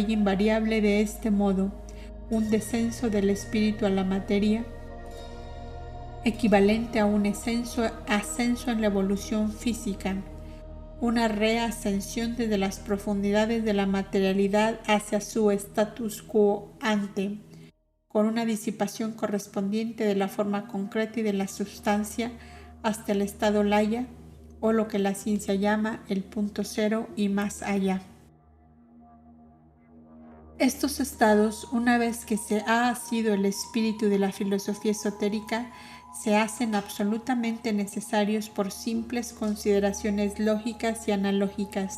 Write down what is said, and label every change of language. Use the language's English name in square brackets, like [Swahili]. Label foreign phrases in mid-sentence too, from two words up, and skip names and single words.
[Spanish] invariable de este modo: un descenso del espíritu a la materia, equivalente a un ascenso en la evolución física, una reascensión desde las profundidades de la materialidad hacia su [Latin] status quo ante, [Spanish] con una disipación correspondiente de la forma concreta y de la sustancia hasta el estado laya, o lo que la ciencia llama el punto cero y más allá. Estos estados, una vez que se ha asido el espíritu de la filosofía esotérica, se hacen absolutamente necesarios por simples consideraciones lógicas y analógicas.